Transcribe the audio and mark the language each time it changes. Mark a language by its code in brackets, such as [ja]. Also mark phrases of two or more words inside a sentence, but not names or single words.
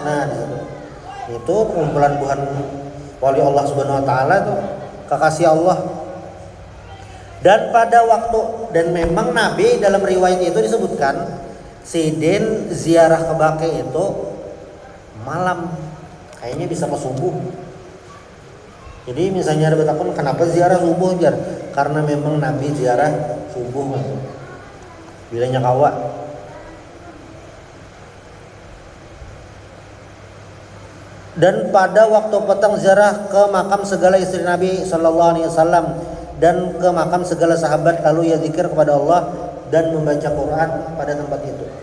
[bjn] Nah, itu kumpulan buhan wali Allah [ar] سبحانه وتعالى [bjn] tuh, kekasih Allah. [id] Dan pada waktu, dan memang Nabi dalam riwayat itu disebutkan Sidin ziarah ke Baqi itu malam, kayaknya bisa ke subuh. [bjn] Jadi misalnya ada bertakun kenapa ziarah subuh jar? Karena memang Nabi ziarah subuh bilanya kawa. [id] Dan pada waktu petang ziarah ke makam segala istri Nabi [ar] صلى الله عليه وسلم [id] dan ke makam segala sahabat, lalu ia zikir kepada Allah dan membaca Quran pada tempat itu.